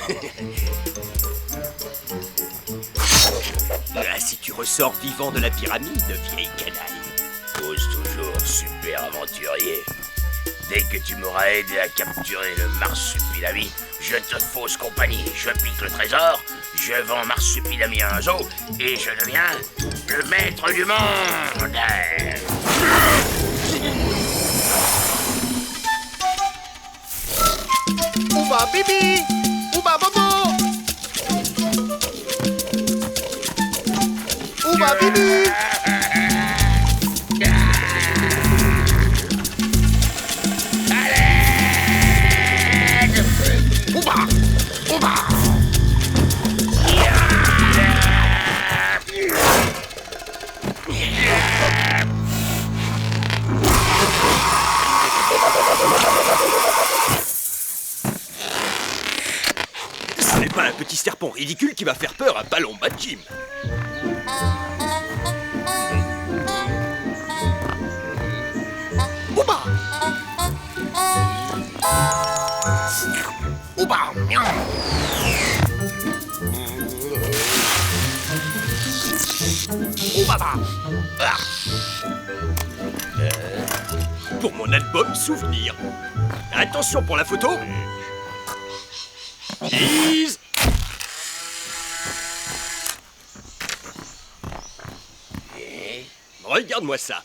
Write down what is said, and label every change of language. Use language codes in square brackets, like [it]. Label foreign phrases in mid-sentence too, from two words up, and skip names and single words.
[fr] Si tu ressors vivant de la pyramide, vieille canaille. Ose toujours, super aventurier. Dès que tu m'auras aidé à capturer le marsupilami, je te fausse compagnie. Je pique le trésor, je vends marsupilami à un zoo et je deviens le maître du monde. Ouba bibi, ouba bobo, ouba bibi. Ouba, ouba. Ce n'est pas un petit serpent ridicule qui va faire peur à Palomba Jim. Ouba, ouba, ouba, Ah. Pour mon album souvenir. Attention pour la photo. Cheese. Regarde-moi ça.